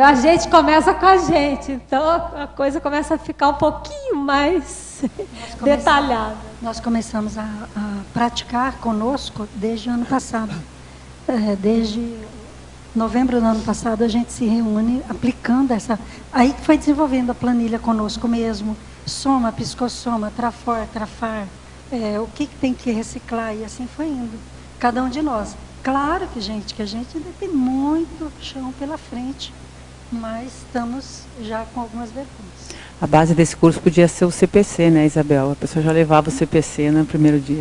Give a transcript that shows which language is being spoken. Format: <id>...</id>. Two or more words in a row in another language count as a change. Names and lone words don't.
<pt>A gente começa com a gente, então a coisa começa a ficar um pouquinho mais detalhada. Nós começamos a praticar conosco desde o ano passado. Desde novembro do ano passado, a gente se reúne aplicando essa... Aí que foi desenvolvendo a planilha conosco mesmo. Soma, psicossoma, trafor, trafar. O que tem que reciclar, e assim foi indo. Cada um de nós. Claro que a gente ainda tem muito chão pela frente, mas estamos já com algumas vergonhas. A base desse curso podia ser o CPC, né, Isabel? A pessoa já levava o CPC no primeiro dia.</pt>